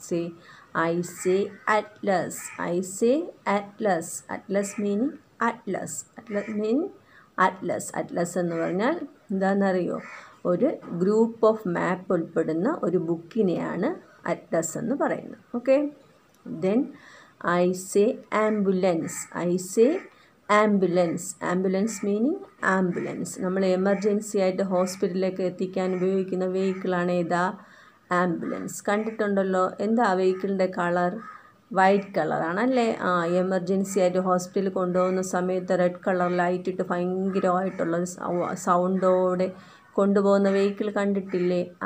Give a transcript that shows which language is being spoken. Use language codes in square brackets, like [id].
[en] Say I say atlas. I say atlas. Atlas meaning atlas. Atlas meaning atlas. [ml] Atlas എന്ന് പറഞ്ഞാൽ എന്താണെന്നറിയോ? ഒരു group of മാപ്പ് ഉൾപ്പെടുന്ന ഒരു ബുക്കിനെയാണ് അറ്റ്ലസ് എന്ന് പറയുന്നത്. [en] Okay, then I say ambulance. I say ambulance. Ambulance meaning ambulance. [ml] നമ്മൾ emergency ആയിട്ട് ഹോസ്പിറ്റലിലേക്ക് എത്തിക്കാൻ ഉപയോഗിക്കുന്ന വെഹിക്കിളാണ് ഏതാ? ആംബുലൻസ്. കണ്ടിട്ടുണ്ടല്ലോ. എന്താ വെഹിക്കിളിൻ്റെ കളർ? വൈറ്റ് കളറാണല്ലേ. എമർജൻസി ആയിട്ട് ഹോസ്പിറ്റലിൽ കൊണ്ടുപോകുന്ന സമയത്ത് റെഡ് കളർ ലൈറ്റ് ഇട്ട് ഭയങ്കരമായിട്ടുള്ള സൗണ്ടോടെ കൊണ്ടുപോകുന്ന വെഹിക്കിൾ കണ്ടിട്ടില്ലേ?